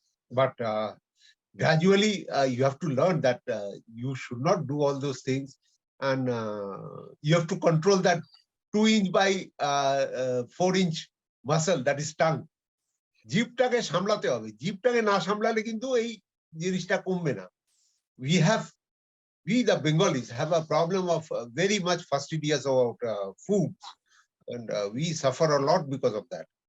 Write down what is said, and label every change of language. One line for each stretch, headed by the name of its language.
English: But gradually, you have to learn that you should not do all those things. And you have to control that 2-inch by 4-inch muscle, that is tongue.
Bangla: জিভটাকে সামলাতে হবে, জিভটাকে না সামলালে কিন্তু এই জিনিসটা কমবে না.
English: We the Bengalis have a problem of very much fastidious about foods, and we suffer a lot because of that.